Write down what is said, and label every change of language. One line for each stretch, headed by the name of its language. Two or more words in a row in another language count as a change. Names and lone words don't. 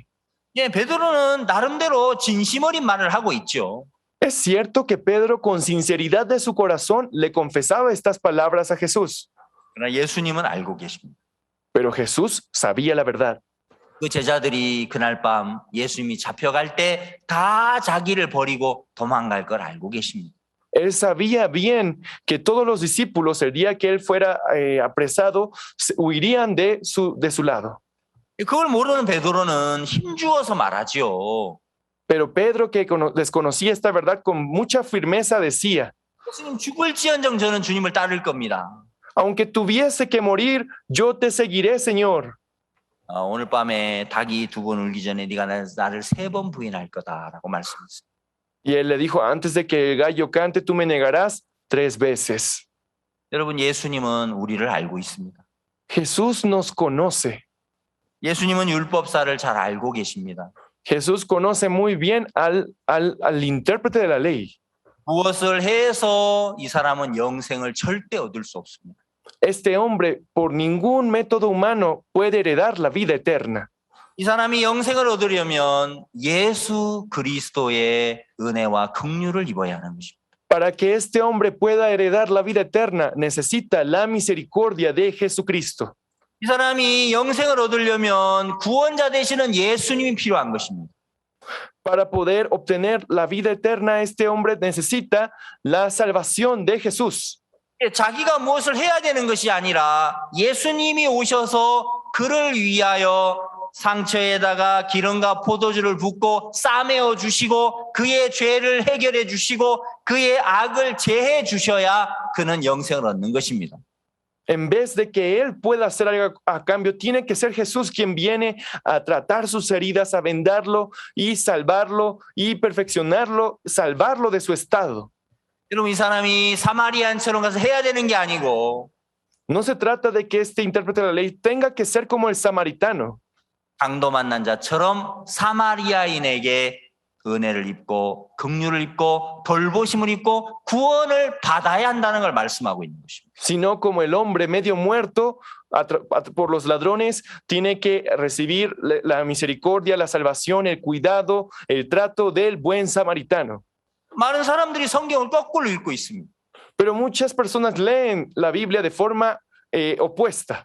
Korean: 예, 베드로는 나름대로 진심 어린 말을 하고 있죠.
Spanish: Es cierto que Pedro, con sinceridad de su corazón, le confesaba estas palabras a Jesús,
Korean: 그러나 예수님은 알고 계십니다.
Spanish: pero Jesús sabía la verdad.
Korean: 그 제자들이 그날 밤 예수님이 잡혀갈 때 다 자기를 버리고 도망갈 걸 알고 계십니다.
Spanish: Él sabía bien que todos los discípulos, el día que él fuera apresado, huirían de su lado.
Korean: 그걸 모르는 베드로는 힘주어서 말하지요.
Spanish: Pero Pedro, que desconocía esta verdad, con mucha firmeza decía,
Korean: 예수님 죽을지언정 저는 주님을 따를 겁니다.
Spanish: aunque tuviese que morir, yo te seguiré, Señor.
Korean: 오늘 밤에 닭이 두 번 울기 전에 네가 나를 세 번 부인할 거다라고 말씀했어요.
Spanish: Y él le dijo, antes de que el gallo cante, tú me negarás 3 veces.
Korean: 여러분 예수님은 우리를 알고 있습니다.
Spanish: Jesús nos conoce.
Korean: 예수님은 율법사를 잘 알고 계십니다.
Spanish: Jesús conoce muy bien al intérprete de la ley.
Korean: 무엇을 해서 이 사람은 영생을 절대 얻을 수 없습니다.
Spanish: Este hombre, por ningún método humano, puede heredar la vida eterna.
Korean: 이 사람이 영생을 얻으려면 예수 그리스도의 은혜와 긍휼을 입어야 하는 것입니다.
Spanish: Para que este hombre pueda heredar la vida eterna, necesita la misericordia de Jesucristo.
Korean: 이 사람이 영생을 얻으려면 구원자 되시는 예수님이 필요한 것입니다.
Spanish: Para poder obtener la vida eterna, este hombre necesita la salvación de Jesús.
Korean: 자기가 무엇을 해야 되는 것이 아니라 예수님이 오셔서 그를 위하여 상처에다가 기름과 포도주를 붓고 싸매어 주시고 그의 죄를 해결해 주시고 그의 악을 제해 주셔야 그는 영생을 얻는 것입니다.
Spanish: En vez de que él pueda hacer algo a cambio, tiene que ser Jesús quien viene a tratar sus heridas, a vendarlo y salvarlo y perfeccionarlo, salvarlo de su estado.
Korean: 여러분 이 사람이 사마리안처럼 가서 해야 되는 게 아니고
Spanish: No se trata de que este intérprete de la ley tenga que ser como el samaritano,
Korean: 강도 만난 자처럼 사마리아인에게 은혜를 입고 긍휼을 입고 돌보심을 입고 구원을 받아야 한다는 걸 말씀하고 있는 것입니다.
Spanish: sino como el hombre medio muerto por los ladrones, tiene que recibir la misericordia, la salvación, el cuidado, el trato del buen samaritano.
Korean: 많은 사람들이 성경을 거꾸로 읽고 있습니다.
Spanish: Pero muchas personas leen la Biblia de forma opuesta.